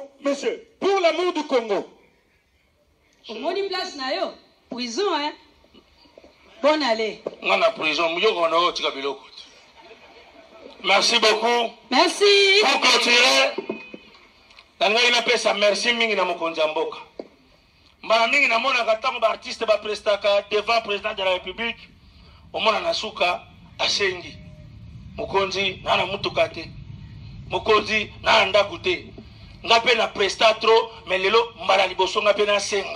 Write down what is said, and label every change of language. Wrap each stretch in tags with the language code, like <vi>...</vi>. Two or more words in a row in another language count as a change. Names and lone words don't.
<fr>Monsieur, pour l'amour du Congo.</fr> <ln>Omoni place na yo, prison, hein?</ln> <fr>Bonne allée. Merci beaucoup. Merci. Pour clôturer, merci mingi na mokonzi mboka.</fr> <ln>Mbala mingi na mona katango ba artiste ba prestaka</ln> <fr>devant président de la République.</fr> <ln>Omona nasuka asengi. Mokonzi na mutuka te. Mokonzi na ndaku te. Ngape na presta trop mais lelo mbala liboso ngape na senga.</ln>